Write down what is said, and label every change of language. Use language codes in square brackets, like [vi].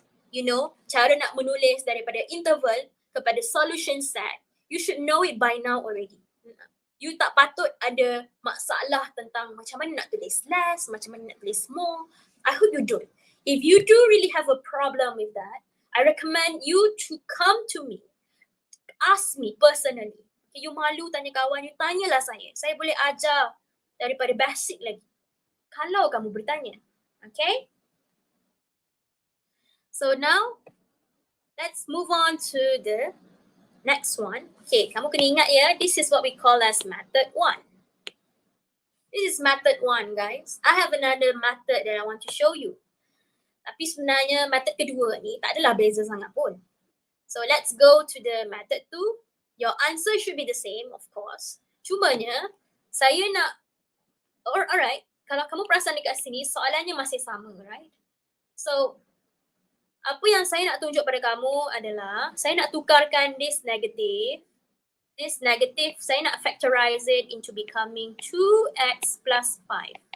[en] You know, [ms] cara nak menulis daripada interval kepada solution set. [en] You should know it by now already. [ms] You tak patut ada masalah tentang macam mana nak tulis less, macam mana nak tulis more. [en] I hope you don't. If you do really have a problem with that, I recommend you to come to me. Ask me personally. Okay, you [ms] malu tanya kawan, [en] you [ms] tanyalah saya. Saya boleh ajar daripada basic lagi. Kalau kamu bertanya. Okay? [en] So now, let's move on to the next one. Okay, [ms] kamu kena ingat ya, [en] this is what we call as method 1. This is method 1, guys. I have another method that I want to show you. [ms] Tapi sebenarnya method kedua ni tak adalah beza sangat pun. [en] So let's go to the method 2. Your answer should be the same, of course. [ms] Cumanya, saya nak, alright, kalau kamu perasan dekat sini, soalannya masih sama, right? So, apa yang saya nak tunjuk pada kamu adalah, saya nak tukarkan this negative, saya nak [en] factorize it into becoming 2x plus 5.